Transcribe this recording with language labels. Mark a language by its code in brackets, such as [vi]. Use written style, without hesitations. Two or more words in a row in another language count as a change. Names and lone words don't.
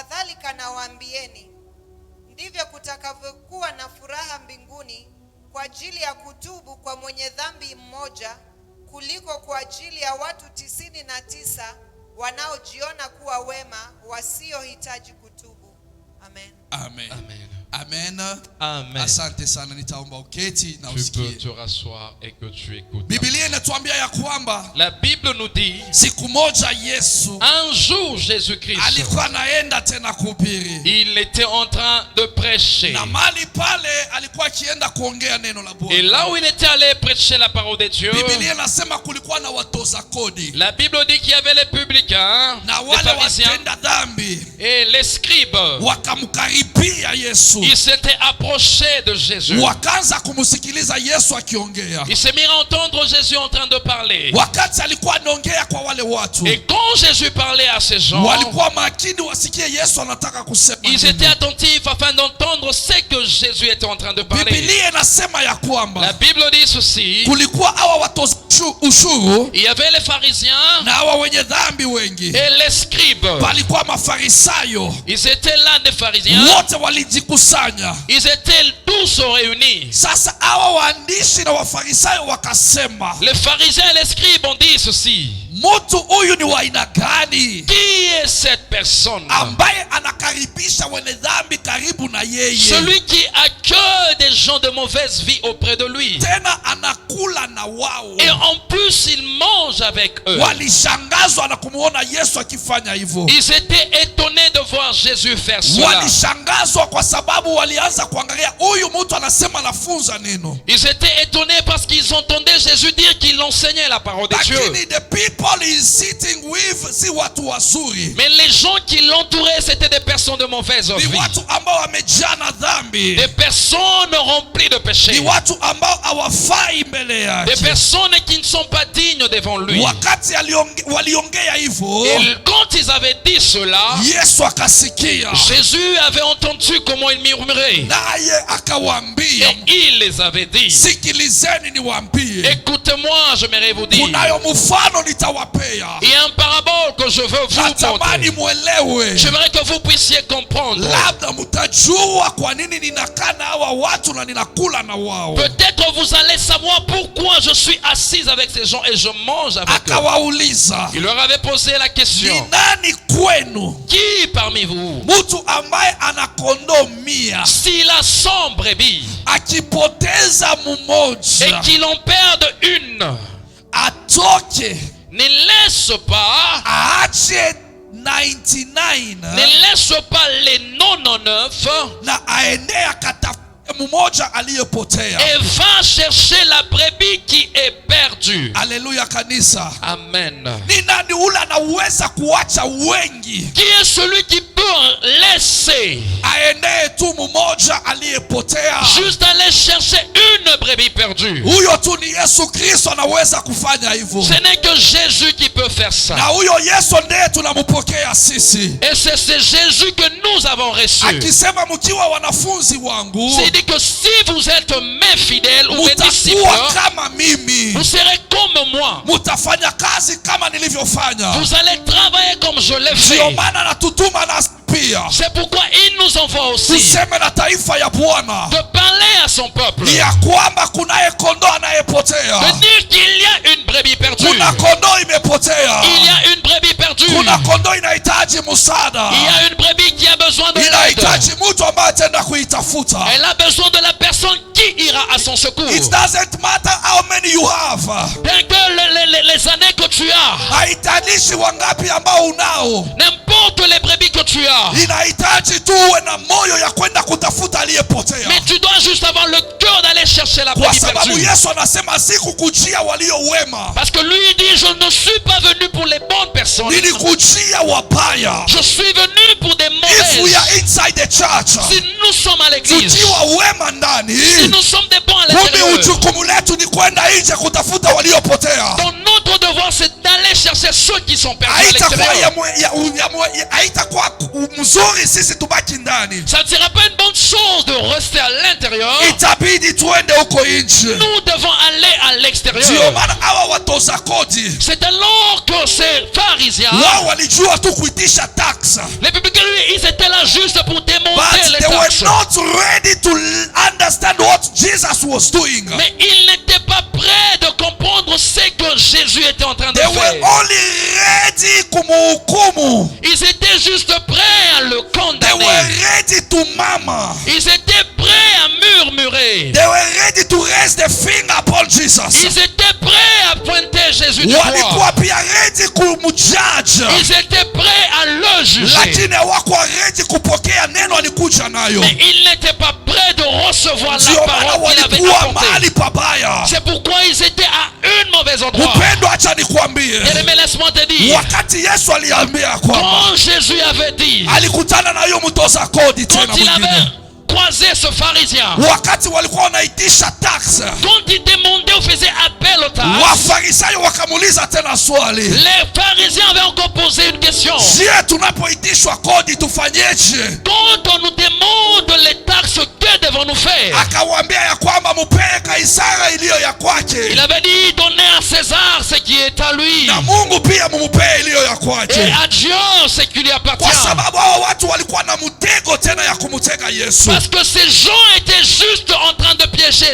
[sw] Kadhalika nawaambieni, ndivyo kutakavyokuwa na furaha mbinguni kwa ajili ya kutubu kwa mwenye dhambi mmoja kuliko kwa ajili ya watu 99 wanaojiona kuwa wema wasiohitaji kutubu. Amen. Amen. Amen. Amen. Amen. Asante sana, nitaomba uketi na [fr] Tu peux [sw] usikie. [fr] te rasseoir et que tu écoutes. [sw] Biblia inatuambia ya kwamba [fr] La Bible nous dit, [sw] siku moja Yesu [fr] un jour Jésus-Christ, [sw] alikuwa anaenda tena kuhubiri, [fr] il était en train de prêcher. [sw] na mali pale alikuwa akienda kuongea neno la [fr] Et [sw] Bwana. [fr] là où il était allé prêcher la parole de Dieu, [sw] Biblia inasema kulikuwa na watoza kodi [fr] la Bible dit qu'il y avait les publicains, [sw] na [fr] les [sw] wale [fr] pharisiens [sw] watenda dhambi [fr] et les scribes. [sw] wakamkaribia Yesu, [fr] Ils s'étaient approchés de Jésus. [sw] wakaanza kumsikiliza Yesu akiongea. [fr] Ils se mirent à entendre Jésus en train de parler. [sw] Wakati alikuwa anaongea kwa wale watu, [fr] Et quand Jésus parlait à ces gens, [sw] walikuwa makini wasikie Yesu anataka kusema [fr] ils [sw] nini. [fr] étaient attentifs afin d'entendre ce que Jésus était en train de parler. [sw] Biblia inasema ya [fr] La [sw] kwamba [fr] Bible dit ceci, [sw] kulikuwa hawa watoza ushuru [fr] il y avait les pharisiens [sw] na hawa wenye dhambi wengi, [fr] et les scribes. [sw] palikuwa mafarisayo, [fr] Ils étaient là des pharisiens, [sw] wote walijikusanya. [fr] ils étaient tous réunis. [sw] Sasa hawa waandishi na wafarisayo wakasema, [fr] Les pharisiens et les scribes ont dit ceci, [sw] mtu huyu ni wa aina gani [fr] qui est cette personne? [sw] ambaye anakaribisha wenye dhambi karibu na yeye, [fr] Celui qui accueille des gens de mauvaise vie auprès de lui. [sw] tena anakula na wao. [fr] Et en plus, il mange avec eux. [sw] Walishangazwa na kumuona Yesu akifanya hivyo. [fr] Ils étaient étonnés de voir Jésus faire cela. [sw] Walishangazwa kwa sababu walianza kuangalia huyu mtu anasema anafunza neno, [fr] Ils étaient étonnés parce qu'ils entendaient Jésus dire qu'il enseignait la parole de Dieu. [en] lakini the people he is sitting with [sw] si watu wazuri, [fr] Mais les gens qui l'entouraient, c'était des personnes de mauvaise [sw] ni [fr] vie. [sw] watu ambao wamejaa na dhambi, [fr] Des personnes remplies de [sw] ni [fr] péché. [sw] watu ambao hawafai mbele [fr] Des [sw] yake. [fr] personnes qui ne sont pas dignes devant lui. [sw] Wakati waliongea hivyo, [fr] Et quand ils avaient dit cela, [sw] Yesu akasikia, [fr] Jésus avait entendu comment ils murmuraient. [sw] naye akawaambia, [fr] Et il les avait dit, [sw] sikilizeni niwaambie, [fr] écoutez-moi, j'aimerais vous dire, [sw] kunayo mfano nitawapea, [fr] il y a un parabole que je veux vous [sw] natamani [fr] montrer. [sw] mwelewe, [fr] J'aimerais que vous puissiez comprendre. [sw] labda mtajua kwa nini ninakaa na hawa watu na ninakula na wao. [fr] Peut-être vous allez savoir pourquoi je suis assise avec ces gens et je mange avec eux. [sw] Akawauliza, [fr] Il leur avait posé la [sw] ni [fr] question, [sw] nani kwenu [fr] qui parmi vous, [sw] mtu ambaye ana kondoo 100 [fr] s'il a 100 brebis [sw] akipoteza [fr] et [sw] mmoja, [fr] qu'il en perde une, [sw] atoke [fr] ne laisse pas, [sw] aache 99 [fr] ne laisse pas les 99 [sw] na aende akatafute mmoja aliyepotea. [fr] et va chercher la brebis qui est perdue. [sw] Haleluya kanisa. Amen. Ni nani ule anaweza kuacha wengi [fr] Qui est celui qui peut laisser, [sw] aendee tu mmoja aliyepotea? [fr] juste aller chercher une brebis perdue? [sw] Huyo tu ni Yesu Kristo anaweza kufanya hivyo, [fr] Ce n'est que Jésus qui peut faire ça. [sw] na huyo Yesu ndiye tunampokea sisi, [fr] Et c'est ce Jésus que nous avons reçu. [sw] akisema mkiwa wanafunzi wangu [fr] C'est dit que si vous êtes mes fidèles ou mes disciples, [sw] mutakuwa kama mimi, [fr] vous serez comme moi. [sw] mutafanya kazi kama nilivyofanya. [fr] Vous allez travailler comme je l'ai [sw] Ndio [fr] fait. [sw] maana natutuma nasi pia [fr] C'est pourquoi il nous envoie aussi [sw] tuseme na taifa ya Bwana [fr] de parler à son peuple, [sw] ya kwamba kunaye kondoo anayepotea, [fr] de dire qu'il y a une brebis perdue. [sw] kuna kondoo imepotea, [fr] Il y a une brebis perdue. [sw] kuna kondoo inahitaji msaada, [fr] Il y a une brebis qui a besoin de l'aide. [sw] inahitaji mtu ambaye ataenda kuitafuta. [fr] Elle a besoin de la personne qui ira à son secours. [en] It doesn't matter how many you have, [fr] Bien que les années que tu as, [sw] haitanishi wangapi ambao unao, [fr] n'importe les brebis que tu as, [sw] inahitaji tu uwe na moyo ya kwenda kutafuta aliyepotea, [fr] mais tu dois juste avoir le cœur d'aller chercher la [sw] kwa [fr] brebis [sw] sababu [fr] perdue. [sw] Yesu anasema sikukujia walio wema, [fr] Parce que lui il dit, je ne suis pas venu pour les bonnes personnes, [sw] nilikujia wabaya. [fr] je suis venu pour des [en] If we are [fr] mauvaises. [en] inside the church, [fr] Si nous sommes à l'église, [sw] tukiwa wema ndani, [fr] si nous sommes des bons à [sw] kumbe [fr] l'intérieur, [sw] ujukumu letu ni kwenda nje kutafuta waliopotea. [fr] donc notre devoir c'est d'aller chercher ceux qui sont perdus à [sw] Haitakuwa [fr] l'extérieur. [sw] haitakuwa mzuri sisi tubaki ndani, [fr] Ça ne sera pas une bonne chose de rester à l'intérieur. [sw] itabidi tuende huko nje. [fr] Nous devons aller à à [sw] Ndio [fr] l'extérieur. [sw] maana hawa watoza kodi [fr] C'est alors que ces pharisiens, [sw] wao walijua tu kuitisha tax, [fr] les publicains, lui, ils étaient là juste pour démonter [en] but [fr] les [en] they were [fr] taxes. [en] not ready to understand what Jesus was doing. [fr] Mais ils n'étaient pas prêts de comprendre ce que Jésus était en train de [en] They were [fr] faire. [en] only ready kumuhukumu. [fr] Ils étaient juste prêts à le [en] They [fr] condamner. [en] were ready to murmur. [fr] Ils étaient prêts à murmurer. [en] They were ready to raise the finger upon Jesus. [fr] Ils étaient prêts à pointer Jésus du doigt. [sw] Walikuwa pia ready kumjudge, [fr] Ils étaient prêts à le juger. [sw] lakini hawakuwa ready kupokea neno alikuja nayo. [fr] Mais ils n'étaient pas prêts de recevoir la [sw] Ndio maana [fr] parole qu'il avait [sw] walikuwa [fr] apportée. [sw] mahali pabaya. [fr] C'est pourquoi ils étaient à un mauvais endroit. [sw] Upendo, acha nikwambie, [fr] Bien-aimé, laisse-moi te dire, [sw] wakati Yesu aliambia kwamba [fr] quand Jésus avait dit, [sw] alikutana na huyo mtoza kodi tena [fr] quand il avait [sw] mwingine, [fr] croisé ce pharisien, [sw] wakati walikuwa wanaitisha tax, [fr] quand il demandait ou faisait appel aux taxes, [sw] Wafarisayo wakamuuliza tena swali, [fr] les pharisiens avaient encore posé une question. [sw] je, tunapoitishwa kodi tufanyeje? [fr] Quand on nous demande les taxes, que devons-nous faire? [sw] Akawaambia ya kwamba mupee Kaisara iliyo ya kwake, [fr] Il avait dit, donnez à César ce qui est à lui, [sw] na Mungu pia mumupee iliyo ya [fr] et [sw] kwake. [fr] à Dieu ce qui lui appartient. [sw] Kwa sababu hao watu walikuwa na mtego tena ya kumtega Yesu. [fr] Parce que ces gens étaient juste en train de piéger